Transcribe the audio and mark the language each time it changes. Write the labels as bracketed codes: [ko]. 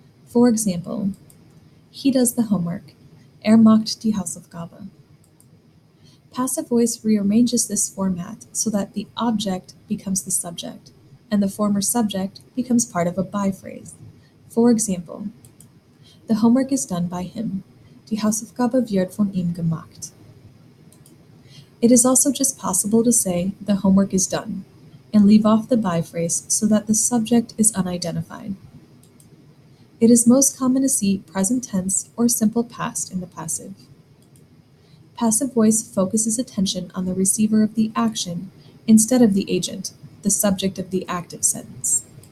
[en] For example, he does the homework. [de] Macht die Hausaufgabe. [en] Passive voice rearranges this format so that the object becomes the subject, and the former subject becomes part of a by-phrase. For example, the homework is done by him. [de] Die Hausaufgabe wird von ihm gemacht. [en] It is also just possible to say the homework is done and leave off the by-phrase so that the subject is unidentified. It is most common to see present tense or simple past in the passive. Passive voice focuses attention on the receiver of the action instead of the agent, the subject of the active sentence.